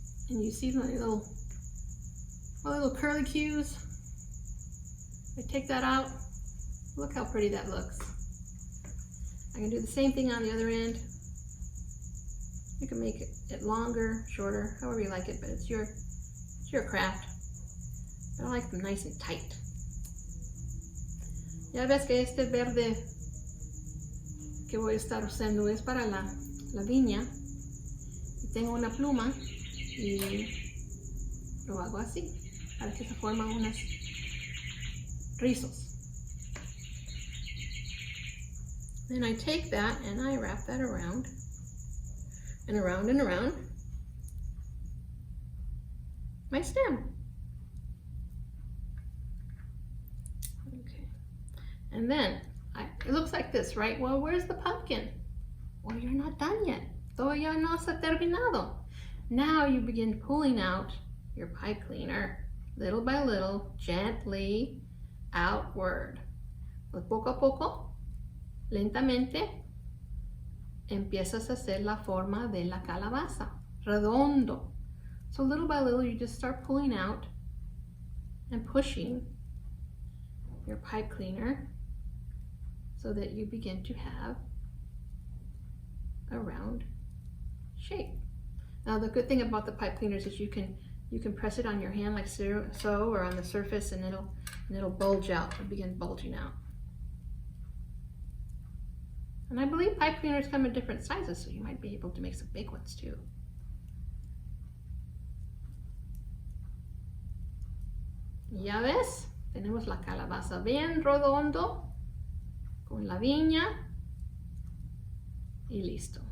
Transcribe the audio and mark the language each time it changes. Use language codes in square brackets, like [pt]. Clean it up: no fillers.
[en] And you see my little curly cues? I take that out. Look how pretty that looks. I can do the same thing on the other end. You can make it longer, shorter, however you like it, but it's your craft. But I like them nice and tight. [es] Ya ves que este verde que voy a estar usando es para la viña. Y tengo una pluma y lo hago así, para que se forman unos rizos. [en] Then I take that and I wrap that around and around and around my stem. Okay, and then it looks like this, right? Well, where's the pumpkin? Well, you're not done yet. [es] Todavía no está terminado. [en] Now you begin pulling out your pipe cleaner little by little, gently outward. [es] Pues poco a poco, lentamente, empiezas a hacer la forma de la calabaza, redondo. [en] So little by little, you just start pulling out and pushing your pipe cleaner so that you begin to have a round shape. Now the good thing about the pipe cleaners is you can press it on your hand like so, or on the surface, and it'll bulge out, it'll begin bulging out. And I believe pipe cleaners come in different sizes, so you might be able to make some big ones too. [es] Ya ves, tenemos la calabaza bien redondo con la viña y listo.